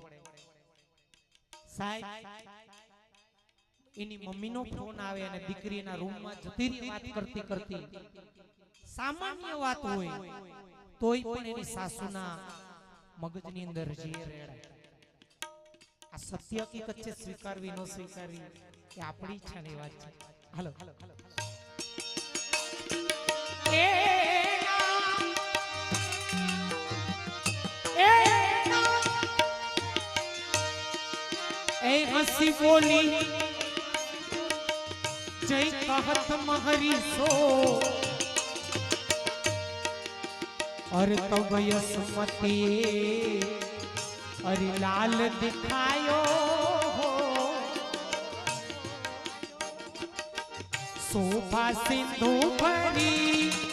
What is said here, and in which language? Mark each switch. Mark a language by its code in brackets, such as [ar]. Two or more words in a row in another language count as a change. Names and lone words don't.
[gu] સાહેબ એની મમ્મીનો ફોન આવે અને દીકરી એના રૂમમાં જતી રહી વાત કરતી કરતી. સામાન્ય વાત હોય તોય પણ એની સાસુના મગજની અંદર ઝેર રેડાય. આ સત્ય હકીકત છે, સ્વીકારવી ન સ્વીકારવી એ આપણી ઈચ્છાની વાત છે. હાલો [hi] ए हंसी बोली जय कहत महरी सो अरे तब यसमती अरे लाल दिखायो शोभा सिंधु भरी